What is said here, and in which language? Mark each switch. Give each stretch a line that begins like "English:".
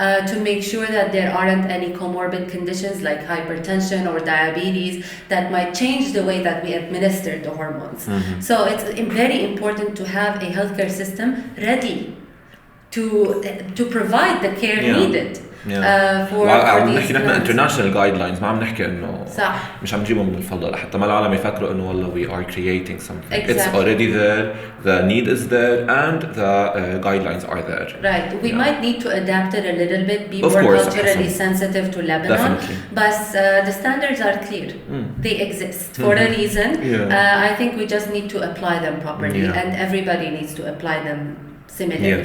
English: to make sure that there aren't any comorbid conditions like hypertension or diabetes that might change the way that we administer the hormones. So it's very important to have a healthcare system ready to provide the care needed.
Arabic: عم نحكي نحن
English: international guidelines،
Arabic: ما عم نحكي إنه مش عم نجيبهم من الفضاء لحتى ما العالم يفكروا إنه والله
English: we are creating something. Exactly. It's already there, the need is there, and the guidelines are there. Right. We might need to adapt it a little bit, be more culturally sensitive to Lebanon. Definitely. But the standards are clear. They exist for a reason. I think we just need to apply them properly, and everybody needs to apply them similarly.